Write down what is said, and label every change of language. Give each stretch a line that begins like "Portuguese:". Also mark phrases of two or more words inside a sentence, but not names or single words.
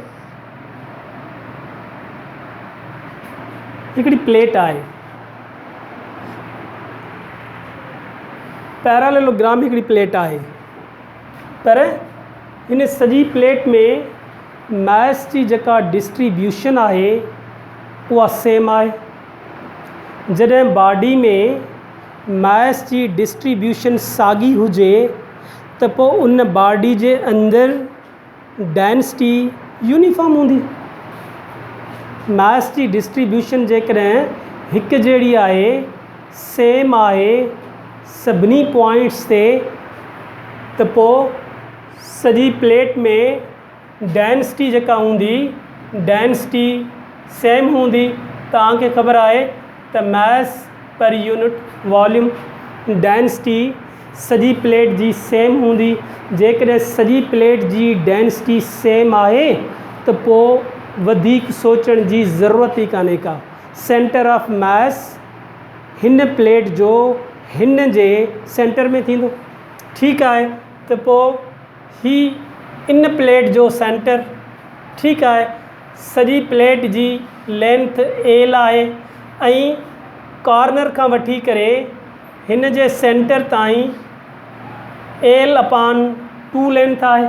Sindhi: हिकिड़ी प्लेट आहे, पैरालेलोग्राम हिकिड़ी प्लेट आहे, पर हिन सॼी प्लेट में मैस जी जेका डिस्ट्रीब्यूशन आहे उहा सेम आहे। जॾहिं बॉडी में मैस जी डिस्ट्रीब्यूशन साॻी हुजे त पोइ उन बॉडी जे अंदरि
English: density uniform
Sindhi: हूंदी। मैस जी डिस्ट्रीब्यूशन जेकॾहिं हिकु जहिड़ी आहे, सेम आहे सभिनी पॉइंट्स ते, त पोइ सॼी प्लेट में डेंसिटी जेका हूंदी,
English: density same
Sindhi: हूंदी। तव्हांखे ख़बर आहे त
English: mass per unit volume density
Sindhi: सॼी प्लेट जी सेम हूंदी। जेकॾहिं सॼी प्लेट जी
English: density same
Sindhi: आहे त पोइ वधीक सोचण जी ज़रूरत ई कान्हे का।
English: centre of mass
Sindhi: हिन प्लेट जो हिन जे सेंटर में थींदो। ठीकु आहे, त पोइ ही इन प्लेट जो सेंटर, ठीकु आहे, सॼी प्लेट जी लेंथ एल आहे ऐं कॉर्नर खां वठी करे हिन जे सेंटर ताईं
English: L upon 2 length
Sindhi: आहे।